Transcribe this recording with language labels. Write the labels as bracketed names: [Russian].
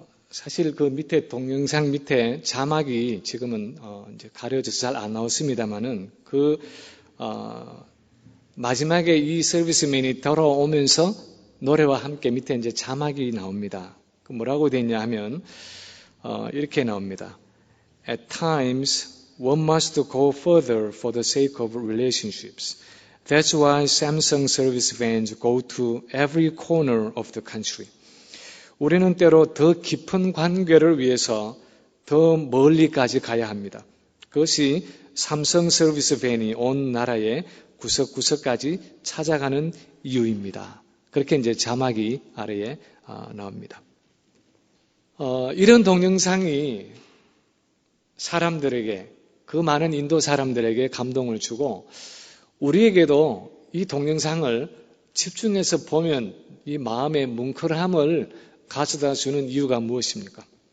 [Korean] 사실 그 밑에 동영상 밑에 자막이 지금은 이제 가려져서 잘 안 나왔습니다만은 그 마지막에 이 서비스맨이 돌아오면서 노래와 함께 밑에 이제 자막이 나옵니다. 그 뭐라고 되어 있냐 하면 이렇게 나옵니다. [English] At times, one must go further for the sake of relationships. That's why Samsung service vans go to every corner of the country. [Korean] 우리는 때로 더 깊은 관계를 위해서 더 멀리까지 가야 합니다. 그것이 삼성 서비스 밴이 온 나라의 구석구석까지 찾아가는 이유입니다. 그렇게 이제 자막이 아래에 나옵니다. 이런 동영상이 사람들에게 그 많은 인도 사람들에게 감동을 주고 우리에게도 이 동영상을 집중해서 보면 이 마음의 뭉클함을 가져다 주는 이유가 무엇입니까?